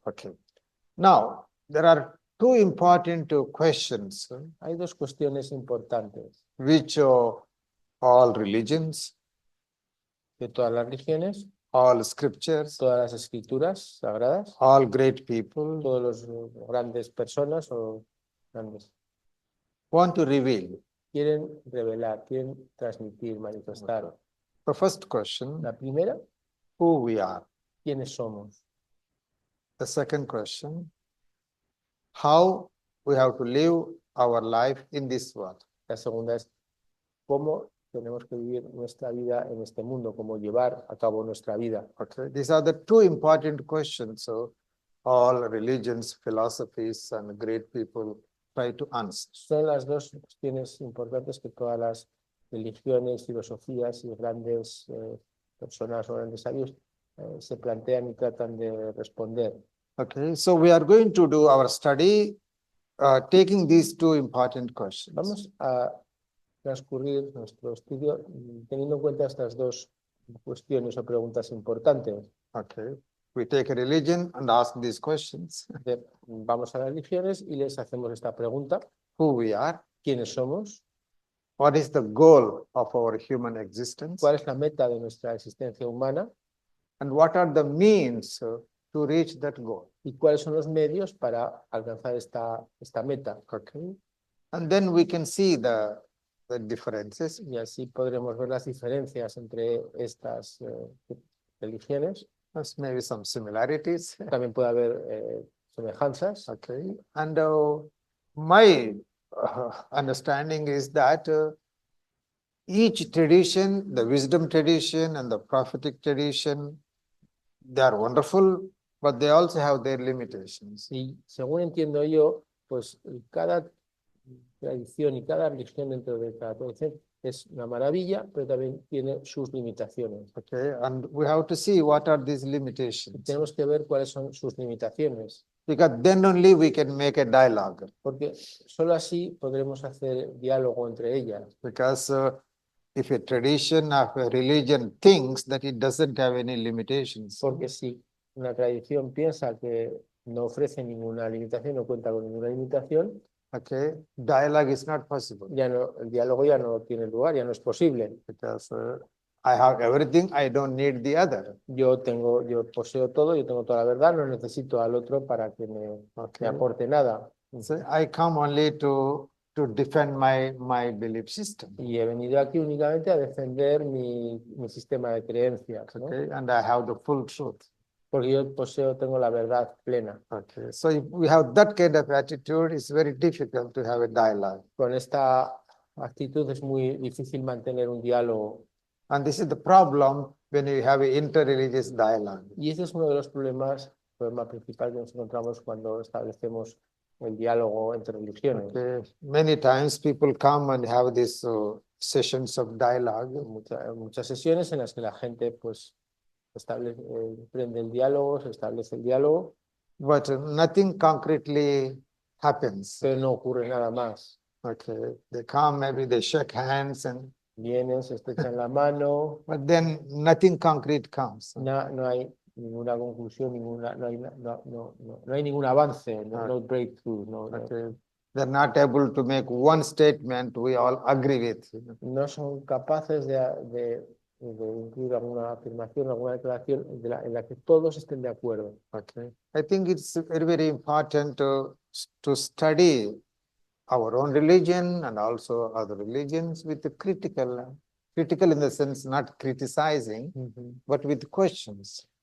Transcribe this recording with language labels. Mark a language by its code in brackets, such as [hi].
[en] Okay. Now, there are two important questions [es] Hay dos cuestiones importantes [en] which all religions, [es] de todas las religiones, [en] all scriptures, [es] todas las escrituras sagradas, [en] all great people [es] todos los grandes personas o grandes [en] want to reveal. [es] quieren revelar, quieren transmitir, manifestar. [en] The first question, [es] La primera, [en] who we are. [es] ¿quiénes somos? [en] The second question, how we have to live our life in this world. [es] La segunda es cómo tenemos que vivir nuestra vida en este mundo, cómo llevar a cabo nuestra vida. [en] Okay, these are the two important questions. So all religions, philosophies, and great people try to answer. [es] Son las dos cuestiones importantes que todas las religiones, filosofías y grandes personas o grandes sabios se plantean y tratan de responder. [en] Okay, so we are going to do our study taking these two important questions. [es] Vamos a transcurrir nuestro estudio teniendo en cuenta estas dos cuestiones o preguntas importantes. [en] Okay, we take a religion and ask these questions. [es] Vamos a las religiones y les hacemos esta pregunta. [en] Who we are? [es] ¿Quiénes somos? [en] What is the goal of our human existence? [es] ¿Cuál es la meta de nuestra existencia humana? [en] And what are the means to reach that goal? [es] ¿Y cuáles son los medios para alcanzar esta meta? [en] Okay, and then we can see the differences. [es] Y así podremos ver las diferencias entre estas religiones. [en] There's maybe some similarities. [es] También puede haber semejanzas. [en] Okay, and my understanding is that each tradition, the wisdom tradition and the prophetic tradition, they are wonderful, but they also have their limitations. [es] Y según entiendo yo, pues cada tradición y cada religión dentro de cada tradición es una maravilla, pero también tiene sus limitaciones. [en] Okay, and we have to see what are these limitations. [es] Tenemos que ver cuáles son sus limitaciones. [en] Because then only we can make a dialogue. [es] Porque solo así podremos hacer diálogo entre ellas. [en] Because if a tradition of a religion thinks that it doesn't have any limitations, [es] Porque si una tradición piensa que no ofrece ninguna limitación, no cuenta con ninguna limitación, [en] okay, dialogue is not possible. [es] ya no, el diálogo ya no tiene lugar, ya no es posible. [en] Because I have everything, I don't need the other. [es] Yo poseo todo, yo tengo toda la verdad, no necesito al otro para que me aporte nada. [en] So I come only to defend my belief system. [es] Y he venido aquí únicamente a defender mi sistema de creencias, ¿no? [en] Okay, and I have the full truth. [es] porque yo tengo la verdad plena. [en] Okay, so if we have that kind of attitude, it's very difficult to have a dialogue. [es] Con esta actitud es muy difícil mantener un diálogo. [en] And this is the problem when you have an interreligious dialogue. [es] Y ese es uno de los problema principal que nos encontramos cuando establecemos el diálogo entre religiones. [en] Okay. Many times people come and have these sessions of dialogue. [es] Muchas sesiones en las que la gente pues prende el diálogo, se establece el diálogo, [en] But nothing concretely happens. [es] pero no ocurre nada más. [en] Okay, they come, maybe they shake hands, and [es] Vienen, se estrechan la mano, [en] but then nothing concrete comes. [es] no hay ninguna conclusión, no hay ningún avance, no breakthrough, [en] Okay, they're not able to make one statement we all agree with. [es] no son capaces de incluir alguna afirmación, alguna declaración en la que todos estén de acuerdo. [en] Okay, I think it's very, very important to study our own religion and also other religions with the critical in the sense not criticizing, but with questions.